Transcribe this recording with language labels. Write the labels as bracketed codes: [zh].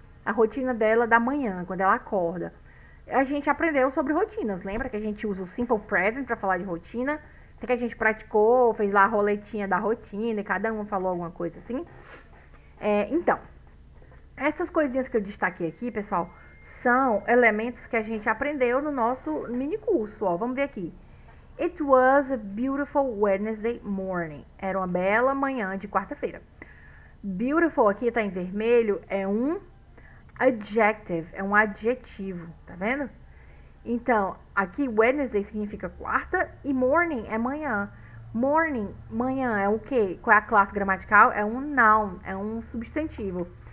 [pt] A rotina dela da manhã, quando ela acorda. A gente aprendeu sobre rotinas, lembra que a gente usa o Simple Present para falar de rotina? Até que a gente praticou, fez lá a roletinha da rotina e cada um falou alguma coisa assim. Então, essas coisinhas que eu destaquei aqui, pessoal, são elementos que a gente aprendeu no nosso mini curso, ó. Vamos ver aqui. [en] It was a beautiful Wednesday morning. [pt] Era uma bela manhã de quarta-feira. Beautiful aqui tá em vermelho, é um adjective, é um adjetivo, tá vendo? Então, aqui Wednesday significa quarta e morning é manhã. Morning, manhã, é o quê? Qual é a classe gramatical? É um noun, é um substantivo.